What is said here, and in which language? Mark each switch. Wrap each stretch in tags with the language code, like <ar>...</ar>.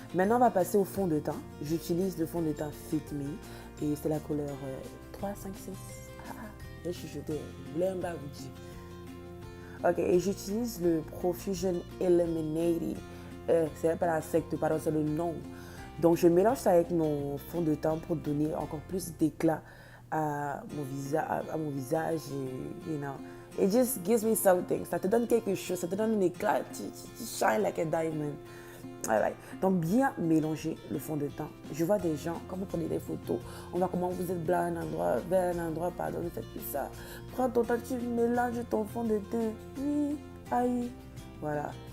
<fr>Maintenant, on va passer au fond de teint. J'utilise le fond de teint Fit Me et c'est la couleur 3, 5, 6. J'ai chuchoté. Je voulais un bas vous dire. Ok, et j'utilise le Profusion Illuminating. C'est pas la secte, pardon, c'est le nom. Donc, je mélange ça avec mon fond de teint pour donner encore plus d'éclat à mon visage.</fr> <en>Et, you know, it just gives me something.</en> <fr>Ça te donne quelque chose, ça te donne un éclat. Tu</fr> <en>shine like a diamond.</en> <fr>Right. Donc, bien mélanger le fond de teint. Je vois des gens, quand vous prenez des photos, on voit comment vous êtes blanc à un endroit, vert à un endroit, pardon, ne faites plus ça. Prends ton temps, tu mélanges ton fond de teint. Oui, aïe. Voilà.</fr>